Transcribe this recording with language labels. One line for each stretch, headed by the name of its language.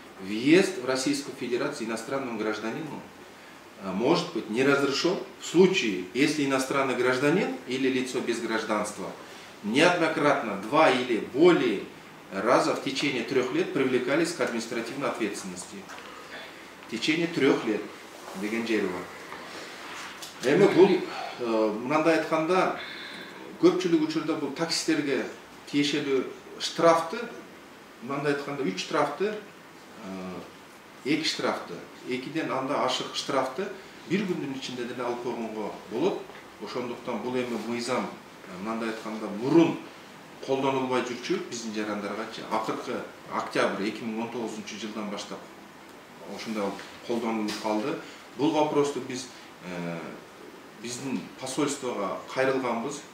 Russian: Въезд в Российскую Федерацию иностранному гражданину может быть не разрешен в случае, если иностранный гражданин или лицо без гражданства неоднократно 2 или более раза в течение 3 лет привлекались к административной ответственности. В течение 3 лет
Kyrgyz: деген жери бар. Эми бул мындай айтканда көпчүлүк учурда бул таксистерге тиешелүү штрафты мындай айтканда 3 штрафты 2 штрафты 2ден анда ашык штрафты 1 күндүн ичинде деле алып койгонго болот. Ошондуктан бул эми мыйзам мындай айтканда мурун колдонулбай жүрчү биздин жарандаргачы. Акыркы октябрь 2019 жылдан баштап ошондой колдонулуп калды. Бул вопросту биздин посольствого кайрылганбыз.